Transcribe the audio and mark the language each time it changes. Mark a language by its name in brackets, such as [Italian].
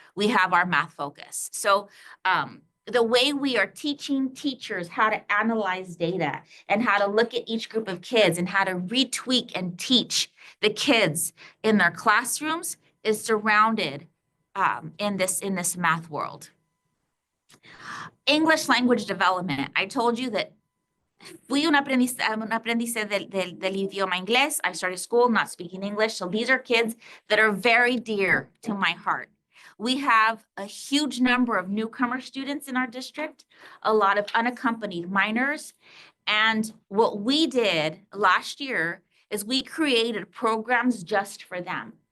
[English] We have our math focus. So, the way we are teaching teachers how to analyze data and how to look at each group of kids and how to retweak and teach the kids in their classrooms is surrounded in this math world. English language development. I told you that [Spanish] fui un aprendiz del idioma inglés. [English] I started school not speaking English. So these are kids that are very dear to my heart. We have a huge number of newcomer students in our district, a lot of unaccompanied minors. And what we did last year is we created programs just for them.